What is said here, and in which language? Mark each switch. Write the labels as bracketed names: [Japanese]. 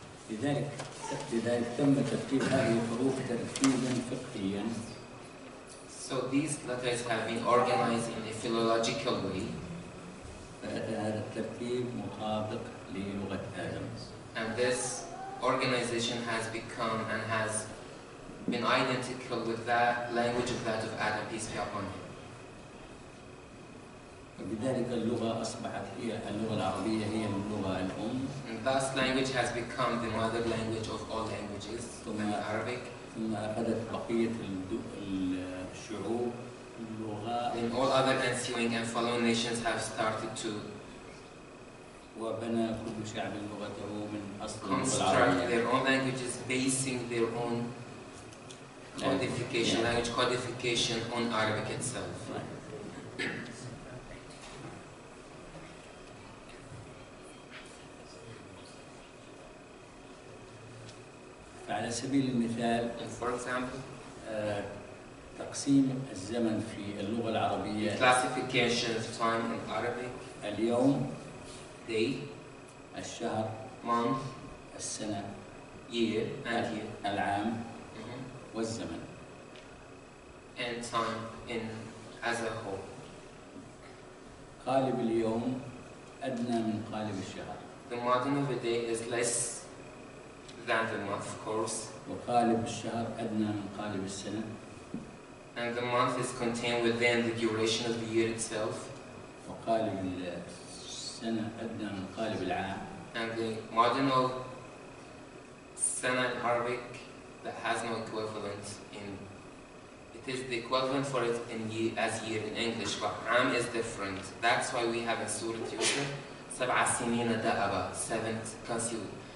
[Arabic] لذلك تم ترتيب هذه الحروف ترتيبا فقهيا. [English] So these letters have been organized in a philological way. [Arabic] هذا الترتيب مطابق للغة آدم. [English] And this organization has become and has been identical with that language of that of Adam, peace be upon him. [Arabic] لذلك اللغة أصبحت هي اللغة العربية هي اللغة الأم. [English] And thus language has become the mother language of all languages. [Arabic] ثم [English] Arabic. [Arabic] ثم أخذت بقية الشعوب اللغة. [English] And all other ensuing and following nations have started to. [Arabic] وبنى كل شعب لغته من أصل اللغة العربية. [English] Construct their own languages basing their own codification, language codification on Arabic itself. [Arabic] على سبيل المثال [English] for example, [Arabic] تقسيم الزمن في اللغة العربية [English] classification of time in Arabic, [Arabic] اليوم [English] day, [Arabic] الشهر [English] month, [Arabic] السنة [English] year, and year, [Arabic] العام والزمن [English] and time in as a whole. [Arabic] قالب اليوم أدنى من قالب الشهر. [English] The margin of a day is less than the month, of course. [Arabic] وقالب الشهر أدنى من قالب السنة. [English] And the month is contained within the duration of the year itself. [Arabic] وقالب السنة أدنى من قالب العام. [English] And the marginal sana in Arabic that has no equivalent in. It is the equivalent for it in year, as year in English, but عام is different. That's why we have a surah Yusuf, [Arabic] سبع سنين دابا, [English] seventh consecutive.